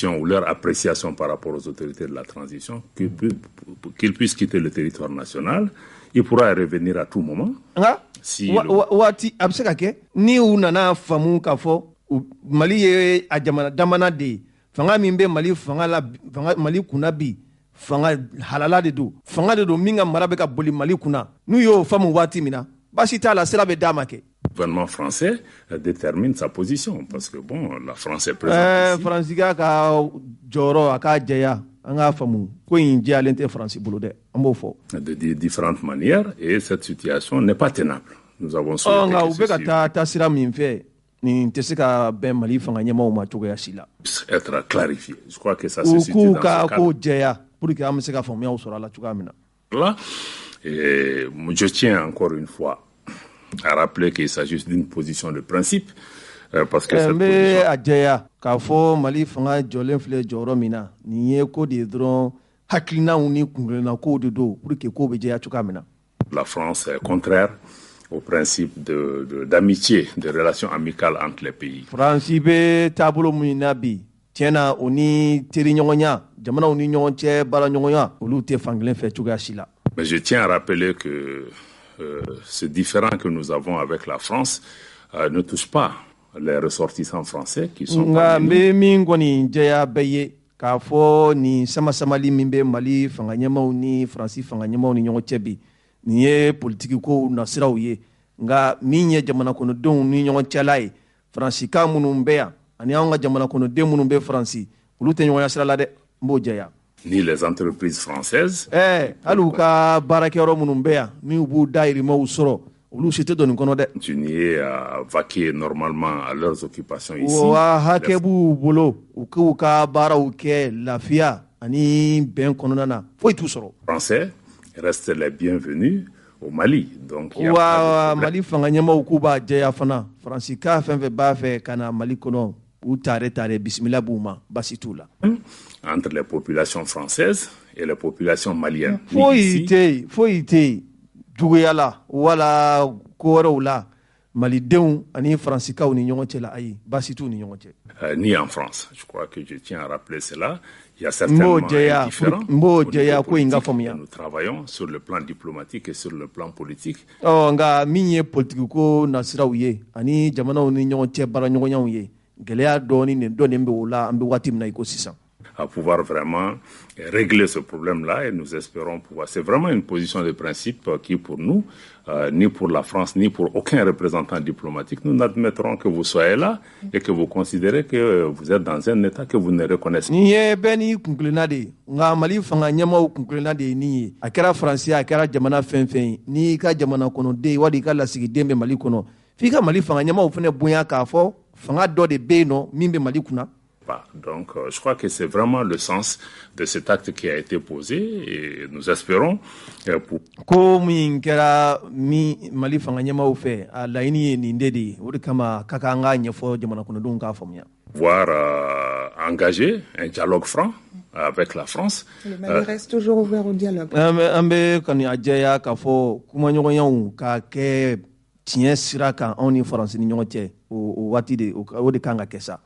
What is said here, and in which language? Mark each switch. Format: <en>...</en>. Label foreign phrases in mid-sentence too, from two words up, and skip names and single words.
<fr>Ou leur appréciation par rapport aux autorités de la transition qu'ils puissent quitter le territoire national. Il pourra revenir à tout moment.</fr> <bm>Si waati a bɛ se ka kɛ ni u nana faamu k'a fɔ Mali ye a jamana damana de ye fanga min bɛ Mali fanga la Mali kunna bi fanga halala de don fanga de don min ka mara bɛ ka boli Mali kunna n'u y'o faamu waati min na baasi t'a la sira bɛ d'a ma kɛ.</bm> <fr>Le gouvernement français détermine sa position parce que bon la France est présente.</fr> <bm>Faransi ka jɔyɔrɔ a k'a jɛya an k'a faamu ko in jɛyalen tɛ Faransi bolo dɛ an b'o fɔ.</bm> <fr>De différentes manières et cette situation n'est pas tenable. Nous avons souhaité</fr> <bm>nka u bɛ ka taa sira min fɛ nin tɛ se ka bɛn Mali fanga ɲɛmaw ma cogoya si la.</bm> <fr>Être clarifié. Je crois que ça se situe dans ce cadre.</fr> <bm>Ko jɛya</bm> <fr>pour que</fr> <bm>an bɛ se ka faamuyaw sɔrɔ a la cogoya min na.</bm> <fr>Là, je tiens encore une fois à rappeler qu'il s'agit d'une position de principe parce que cette position</fr> <bm>a jɛya k'a fɔ Mali fanga jɔlen filɛ jɔyɔrɔ min na nin ye ko de ye dɔrɔn hakilinaw ni kungilanna kow de don</bm> <fr>pour que</fr> <bm>ko bɛ jɛya cogoya min na.</bm> <fr>La France est contraire au principe d'amitié, de relations amicales entre les pays.</fr> <bm>France be taabolo min na bi tiɲɛna o ni teri ɲɔgɔnya jamanaw ni ɲɔgɔn cɛ baara ɲɔgɔnya olu tɛ fankelen fɛ cogoya si la.</bm> <fr>Mais je tiens à rappeler que ce différend que nous avons avec la France ne touche pas les ressortissants français qui sont</fr> <bm>nga mbe min kɔni jɛya bɛɛ ye k'a fɔ ni sama-samali min bɛ Mali fanga ɲɛmaw ni Faransi fanga ɲɛmaw ni ɲɔgɔn cɛ bi nin ye politiki ko nasiraw ye nga min ye jamana kɔnɔdenw ni ɲɔgɔn cɛla ye Faransika minnu bɛ yan ani anw ka jamana kɔnɔden minnu bɛ Faransi olu tɛ ɲɔgɔnya sira la dɛ n b'o jɛya.</bm> <fr>Ni les entreprises françaises.</fr> <bm>hali u ka baarakɛyɔrɔ minnu bɛ yan min b'u dahirimɛw sɔrɔ olu si tɛ don nin kɔnɔ dɛ.</bm> <fr>Continuer à vaquer normalement à leurs occupations ici.</fr> <bm>wa hakɛ b'u bolo u k'u ka baaraw kɛ lafiya ani bɛn kɔnɔna na foyi t'u sɔrɔ.</bm> <fr>Français restent les bienvenus au Mali. Donc</fr> <bm>wa Mali fanga ɲɛmaw k'u b'a jɛya fana Faransika fɛn fɛn b'a fɛ ka na Mali kɔnɔ u tare bisimila b'u ma basi t'u la.</bm> <fr>Entre les populations françaises et les populations maliennes.</fr> <bm>foyi tɛ juguya la wala ko wɛrɛw la malidenw ani Faransikaw ni ɲɔgɔn cɛ la ayi basi t'u ni ɲɔgɔn cɛ.</bm> <fr>Ni en France. Je crois que je tiens à rappeler cela. Il y a certainement différents. Nous travaillons sur le plan diplomatique et sur le plan politique.</fr> <bm>Nga min ye politiki ko nasiraw ye ani jamanaw ni ɲɔgɔn cɛ baara ɲɔgɔnyaw ye gɛlɛya dɔɔni bɛ o la an bɛ waati min na i ko sisan.</bm> <fr>À pouvoir vraiment régler ce problème-là et nous espérons pouvoir. C'est vraiment une position de principe qui, pour nous, ni pour la France, ni pour aucun représentant diplomatique, nous n'admettrons que vous soyez là et que vous considérez que vous êtes dans un État que vous ne reconnaissez pas.</fr> <bm>Ni ye bɛɛ ni kunkilenna de ye nka Mali fanga ɲɛmaw kunkilenna de ye nin ye a kɛra Faransi a kɛra jamana fɛn fɛn ye n'i ka jamana kɔnɔden wali i ka lasigiden bɛ Mali kɔnɔ f'i ka Mali fanga ɲɛmaw fana bonya k'a fɔ fanga dɔ de bɛ yen nɔ min bɛ Mali kunna.</bm> <fr>Donc, je crois que c'est vraiment le sens de cet acte qui a été posé et nous espérons</fr> <bm>ko min kɛra Mali fanga ɲɛmaw fɛ a laɲini ye nin de ye o de kama ka kan ka ɲɛfɔ jamana kɔnɔdenw k'a faamuya.</bm> <fr>Pouvoir engager un dialogue franc avec la France. Le Mali reste toujours ouvert au dialogue.</fr> <bm>An bɛ kɔni a jɛya k'a fɔ kumaɲɔgɔnyaw ka kɛ tiɲɛ sira kan anw ni Faransi ni ɲɔgɔn cɛ o waati o de kan ka kɛ sa.</bm>